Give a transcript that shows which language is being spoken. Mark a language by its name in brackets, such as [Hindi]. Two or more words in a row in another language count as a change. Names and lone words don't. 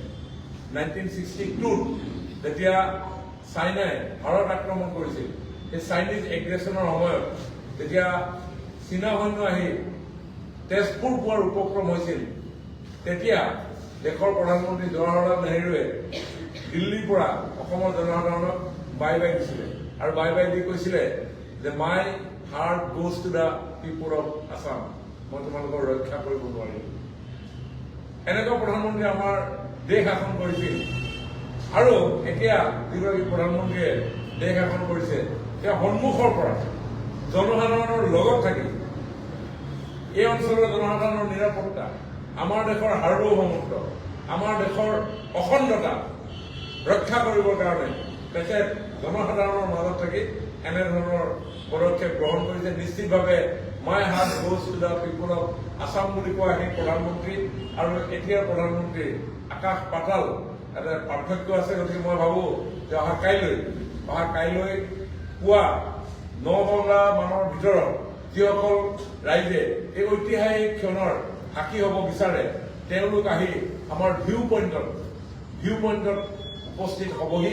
[Assamese] 1962 যেতিয়া চাইনাই ভাৰত আক্ৰমণ কৰিছিল, সেই [English] চাইনিজ এগ্ৰেছনৰ [Assamese] সময়ত যেতিয়া চীনা সৈন্য আহি তেজপুৰ পোৱাৰ উপক্ৰম হৈছিল, তেতিয়া দেশৰ প্ৰধানমন্ত্ৰী জৱাহৰলাল নেহৰুৱে দিল্লীৰ পৰা অসমৰ জনসাধাৰণক বাই দিছিলে আৰু বাই দি কৈছিলে যে [English] মাই হাৰ্ট গোজ টু দ্য পিপল অফ আছাম, [Assamese] মই তোমালোকক ৰক্ষা কৰিব নোৱাৰিম। এনেকুৱা প্ৰধানমন্ত্ৰী আমাৰ দেশ শাসন কৰিছিল। আৰু এতিয়া যিগৰাকী প্ৰধানমন্ত্ৰীয়ে দেশ শাসন কৰিছে, তেওঁ সন্মুখৰ পৰা জনসাধাৰণৰ লগত থাকি এই অঞ্চলৰ জনসাধাৰণৰ নিৰাপত্তা, আমাৰ দেশৰ সাৰ্বভৌমত্ব, আমাৰ দেশৰ অখণ্ডতা ৰক্ষা কৰিবৰ কাৰণে তেখেত জনসাধাৰণৰ মাজত থাকি এনেধৰণৰ পদক্ষেপ গ্ৰহণ কৰিছে। নিশ্চিতভাৱে [English] মাই হাৰ্ট গোজ টু দ্য পিপল অফ আছাম [Assamese] বুলি কোৱা সেই প্ৰধানমন্ত্ৰী আৰু এতিয়াৰ প্ৰধানমন্ত্ৰী আকাশ পাতাল এটা পাৰ্থক্য আছে। গতিকে মই ভাবো যে অহা কাইলৈ পুৱা 9 মানৰ ভিতৰত যিসকল ৰাইজে এই ঐতিহাসিক ক্ষণৰ সাক্ষী হ'ব বিচাৰে, তেওঁলোক আহি আমাৰ [English] ভিউ পইণ্টত [Assamese] উপস্থিত হ'বহি।